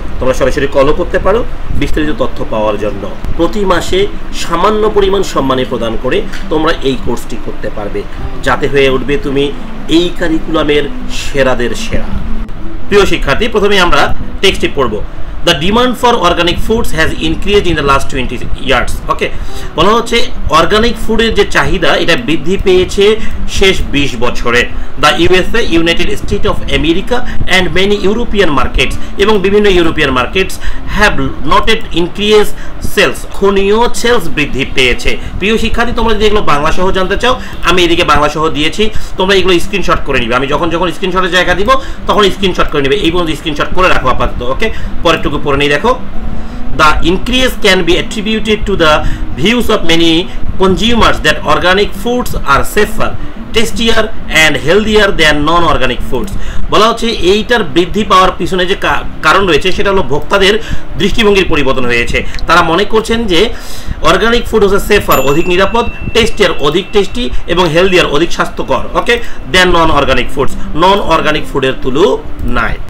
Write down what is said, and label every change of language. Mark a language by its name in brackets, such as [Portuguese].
[Bangla] তোমরা সরাসরি কলও করতে পারো বিস্তারিত তথ্য পাওয়ার জন্য। প্রতি মাসে সামান্য পরিমাণ সম্মানী প্রদান করে তোমরা এই কোর্সটি করতে পারবে, যাতে হয়ে উঠবে তুমি এই কারিকুলামের সেরাদের সেরা। প্রিয় শিক্ষার্থী, প্রথমে আমরা টেক্সটটি পড়ব। [English] The demand for organic foods has increased in the last 20 years. [Bangla] ওকে, বলা হচ্ছে অর্গানিক ফুডের যে চাহিদা এটা বৃদ্ধি পেয়েছে শেষ 20 বছরে। [English] the USA, united state of America and many European markets, [Bangla] এবং বিভিন্ন European markets [English] have noted increase sales, [Bangla] খনীয় sales বৃদ্ধি পেয়েছে। প্রিয় শিক্ষার্থী, তোমরা যদি এগুলো বাংলা সহ জানতে চাও, আমি এদিকে বাংলা সহ দিয়েছি, তোমরা এগুলো স্ক্রিনশট করে নিবে। আমি যখন স্ক্রিনশটের জায়গা দিব তখন স্ক্রিনশট করে নিবে। এই পর্যন্ত স্ক্রিনশট করে রাখো আপাতত। ওকে, পরেরটুকু পড়ে নেই। [English] দেখো, the increase can be attributed to the views of many consumers that organic foods are safer, tastier and healthier than non-organic foods. [Bangla] বলা হচ্ছে এইটার বৃদ্ধি পাওয়ার পিছনে যে কারণ রয়েছে সেটা হলো ভোক্তাদের দৃষ্টিভঙ্গির পরিবর্তন হয়েছে। তারা মনে করছেন যে অর্গানিক ফুড হচ্ছে সেফার, অধিক নিরাপদ, টেস্টিয়ার, অধিক টেস্টি, এবং হেলদিয়ার, অধিক স্বাস্থ্যকর, ওকে, [English] then non organic foods, [Bangla] নন অর্গানিক ফুডের তুলনায়।